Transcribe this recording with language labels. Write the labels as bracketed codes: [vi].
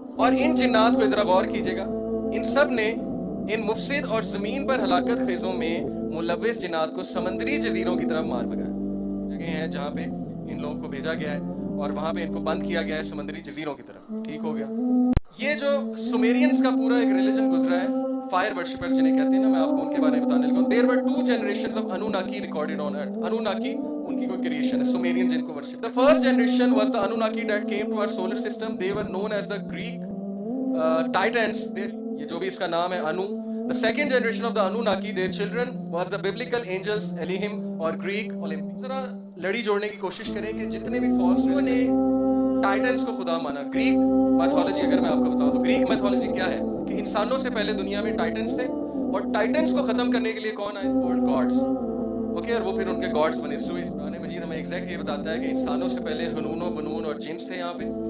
[ur] اور ان جنات کو ذرا غور کیجیے گا، ان سب نے ان مفسد اور زمین پر ہلاکت خیزوں میں ملوث جنات کو سمندری جزیروں کی طرف مار بھگایا. جگہ ہیں جہاں پہ ان لوگوں کو بھیجا گیا ہے اور وہاں پہ ان کو بند کیا گیا ہے سمندری جزیروں کی طرف. ٹھیک ہو گیا. یہ جو سومیرینز کا پورا ایک ریلیجن گزرا ہے، فائر ورشپر جنہیں کہتے ہیں نا، میں آپ کو ان کے بارے میں بتانے لگا ہوں. [en] There were 2 generations of Anunnaki recorded on earth. [ur] Anunnaki ان کی کوئی کریشن ہے، سومیرین جن کو worship. [en] The first generation was the Anunnaki that came to our solar system. They were known as the Greek Titans. [ur] یہ جو بھی اس کا نام ہے انو. [en] The second generation of the Anunnaki, their children was the biblical angels Elohim اور Greek Olympus. [ur] ذرا لڑی جوڑنے کی کوشش کریں کہ جتنے بھی فالسوں نے ٹائٹنز کو خدا مانا. گریک میتھولوجی اگر میں آپ کو بتاؤں تو گریک میتھولوجی کیا ہے کہ انسانوں سے پہلے دنیا میں ٹائٹنز تھے اور ٹائٹنز کو ختم کرنے کے لیے کون آئے؟ گاڈز. اوکے، اور وہ پھر ان کے گاڈز بنے. قرآن مجید ہمیں ایگزیکٹ یہ بتاتا ہے کہ انسانوں سے پہلے ہنون و بنون اور جنس تھے یہاں پہ،